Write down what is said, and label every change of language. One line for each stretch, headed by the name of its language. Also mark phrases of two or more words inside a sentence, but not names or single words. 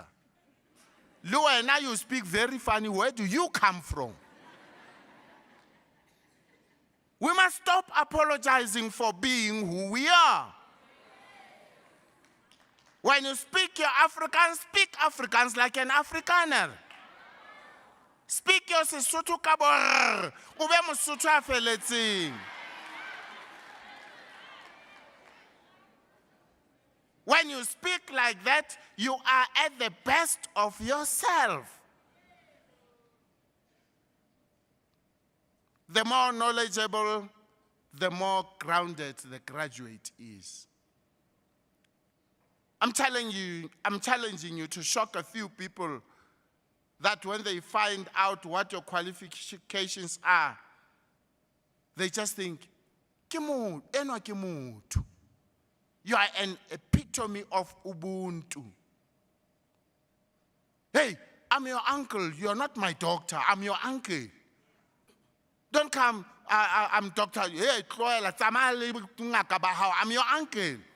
English: 'Lua, now you speak very funny, where do you come from?' We must stop apologizing for being who we are. When you speak your Afrikaans, speak Afrikaans like an Afrikaner. Speak your Sesotho
Southern Sotho: ka bor, o be Mosotho a feletseng.
English: When you speak like that, you are at the best of yourself. The more knowledgeable, the more grounded the graduate is. I'm challenging you to shock a few people that when they find out what your qualifications are, they just think,
Southern Sotho: enwa ke motho.
English: You are an epitome of Ubuntu. Hey, I'm your uncle. You're not my doctor. I'm your uncle. Don't come, I'm doctor. Hey, I'm your uncle.